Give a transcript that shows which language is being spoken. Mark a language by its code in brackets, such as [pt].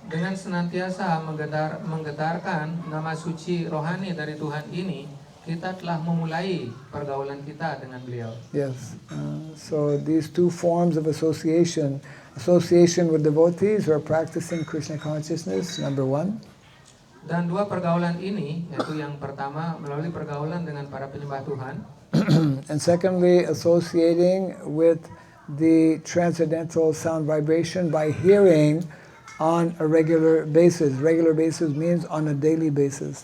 [id] Dengan senantiasa menggetarkan nama suci rohani dari Tuhan ini, kita telah memulai pergaulan kita dengan beliau. [en] Yes, so these two forms of association with devotees who are practicing Krishna consciousness, number one. [id] Dan dua pergaulan ini, yaitu yang pertama melalui pergaulan dengan para penyembah Tuhan, [en] and secondly, associating with the transcendental sound vibration by hearing on a regular basis. Regular basis means on a daily basis.